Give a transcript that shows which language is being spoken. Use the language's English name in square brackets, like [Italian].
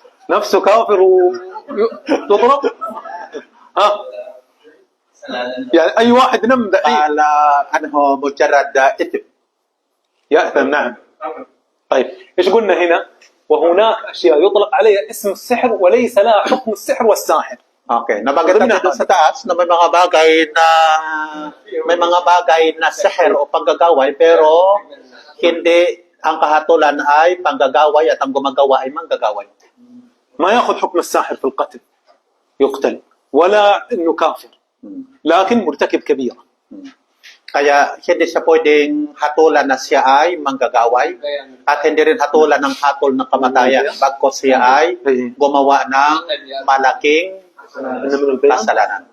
[Arabic] نفسه كافر وتضرب؟ ها؟ يعني أي واحد نم دحين قال أنه مجرد إثم. يأثم. نعم. طيب ايش قلنا هنا؟ وهناك أشياء يطلق عليها اسم السحر وليس لها حكم السحر والساحر. [Filipino] Okay, nabanggit natin doon sa taas na may mga bagay na sihir o panggagaway pero hindi ang kahatulan ay panggagaway at ang gumagawa ay manggagaway. [Arabic] ما يأخذ حكم الساحر في القتل يقتل ولا إنه كافر لكن مرتكب كبيرة. [Filipino] Kaya hindi siya pwedeng hatulan na siya ay manggagaway at hindi rin hatulan ng hatol ng kamatayan bagkos siya ay gumawa ng malaking kasalanan.